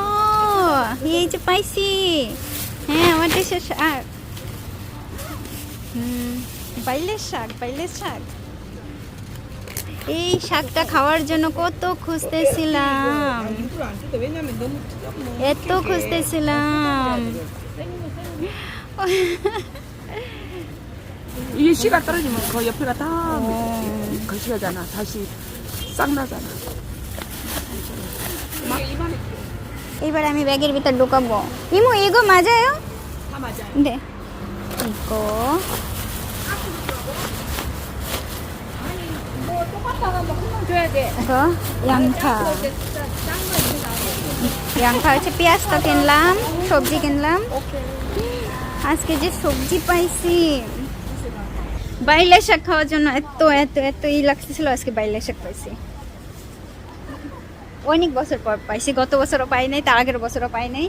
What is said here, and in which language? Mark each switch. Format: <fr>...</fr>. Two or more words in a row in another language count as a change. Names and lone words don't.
<bn>এই যে পাইছি। হ্যাঁ, আমার দেশের শাক। বাইলের শাক, বাইলের শাক। এই শাকটা খাওয়ার জন্য কত খুঁজতেছিলাম, এত খুঁজতেছিলাম।</bn> <ko>이게 씨가 떨어지면 그 옆에가 다 거시기하잖아. 다시 싹 나잖아.</ko> <bn>এবার আমি ব্যাগের ভিতর ঢুকাবো।</bn> <ko>ইমু 이거 맞아요? 다 맞아요. 네. 이거. 뭐 똑같다가 뭐 한 번 줘야 돼. 이거 양파.</ko> <bn>양파 হচ্ছে পেঁয়াজ তো কিনলাম, সবজি কিনলাম। আজকে যে সবজি পাইছি, বাইলের শাক খাওয়ার জন্য এত এত এত লাগতেছিল। আজকে বাইলের শাক পাইছি, অনেক বছর পর পাইছি। গত বছরও পাই নাই, তার আগের বছরও পাই নাই।</bn>